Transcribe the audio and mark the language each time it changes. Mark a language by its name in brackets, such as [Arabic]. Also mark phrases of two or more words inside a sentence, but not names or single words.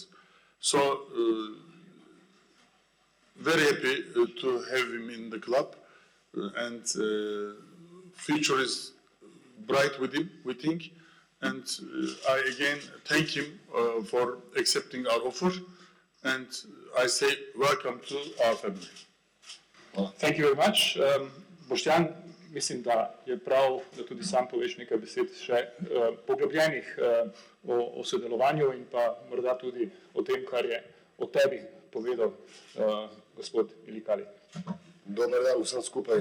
[English] So, very happy to have him in the club, and future is bright with him, we think. And I again thank him for accepting our offer, and I say welcome to our family. Well, thank you very much. [Slovenian] Boštjan, mislim, da je prav, da tudi sam poveš nekaj besed še poglobljenih o sodelovanju in pa morda tudi o tem, kar je o tebi povedal gospod Ilikali. Dober dan vsem skupaj.